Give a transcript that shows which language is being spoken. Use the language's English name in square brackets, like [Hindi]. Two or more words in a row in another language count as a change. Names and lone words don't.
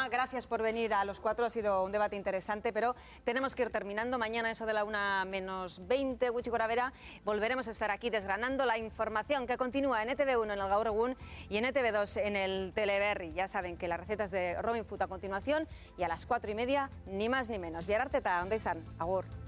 [Spanish] Gracias por venir a los cuatro, ha sido un debate interesante, pero tenemos que ir terminando. Mañana, eso de la 1:20, [Basque] Gutxi Gorabehera, [Spanish] volveremos a estar aquí desgranando la información que continúa en ETV1 en el Gaur Egun y en ETV2 en el Teleberri. Ya saben que las recetas de Robin Food a continuación y a las 4:30, ni más ni menos. [Basque] Bihar arte eta ondo izan, agur.